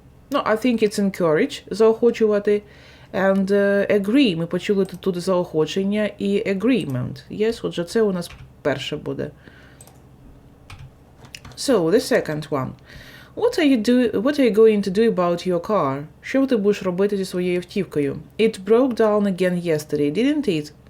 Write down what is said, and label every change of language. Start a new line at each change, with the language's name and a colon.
English: Ну, I think it's encourage, заохочувати. And agree,
Ukrainian: ми почули тут заохочення і agreement. Yes, отже, це у нас перше буде.
English: So, the second one. What are you going to do about your car?
Ukrainian: Що ти будеш робити зі своєю автівкою?
English: It broke down again yesterday, didn't it?